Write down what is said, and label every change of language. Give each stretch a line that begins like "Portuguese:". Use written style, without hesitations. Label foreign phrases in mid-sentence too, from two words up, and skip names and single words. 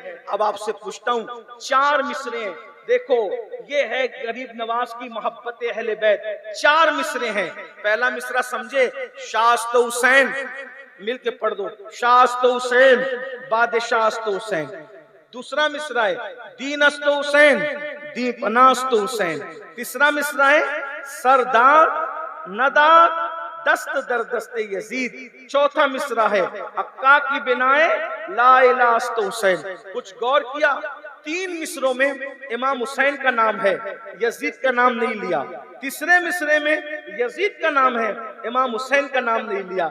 Urdu: اب آپ سے پوچھتا ہوں 4 مصرے ہیں، دیکھو یہ ہے غریب نواز کی محبت اہل بیت، 4 مصرے ہیں۔ پہلا مصرع سمجھے،
Persian: شاہ است حسین،
Urdu: مل کے پڑھ دو،
Persian: شاہ است حسین، بادشاہ است حسین۔
Urdu: دوسرا مصرع ہے
Persian: دین است حسین، دین پناہ است حسین۔
Urdu: تیسرا مصرع ہے
Persian: سردار ندار دست در دست یزید۔
Urdu: چوتھا مصرع ہے
Persian: حقا کی بنائے
Arabic: لا الہ
Persian: است حسین۔
Urdu: کچھ غور کیا، 3 مصروں میں امام حسین کا نام ہے، یزید کا نام نہیں لیا۔ تیسرے مصرے میں یزید کا نام ہے، امام حسین کا نام نہیں لیا۔